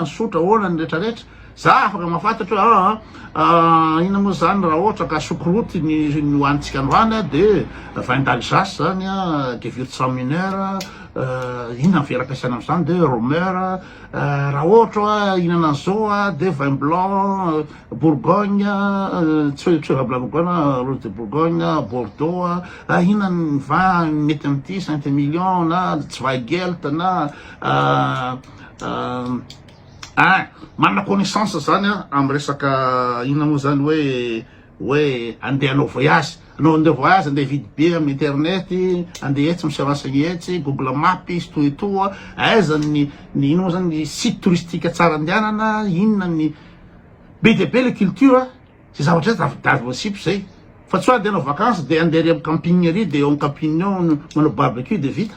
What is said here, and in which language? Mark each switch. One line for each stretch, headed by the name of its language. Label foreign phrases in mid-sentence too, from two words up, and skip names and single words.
Malagasy: sotra ahoana ny rehetrarehetra za afaka mafantatra hoe inona moa zany raha ohatra ka sokoroty ny hoanitsika androany de
French: vin d'Alsace
Malagasy: zany gewürztraminer inona ny vera ampiasaina am'izany de romer raha ohatra hoe inana an'izao de
French: vin blanc bourgogne
Malagasy: tsy hoe
French: vin blanc bourgogne rose de bourgogne
Malagasy: bordeaux inona ny vin mety am'ty Saint-Emilion na Zweigelt na manana connaissance zany amy resaka inona moa zany hoe andeha anao voyage anao voyage andeha vidy be amy internet andeha etsy misy renseigné etsy Google Maps izy to eto aiza ny ino moa zany
French: site touristique
Malagasy: tsara andehanana inona ny be dia be le culture zay zavatra zay davy voasipy zay fa tsy hoe andeha anao vacances de andeha ry amy camping ary de eo amy camping ao manao barbecue de vita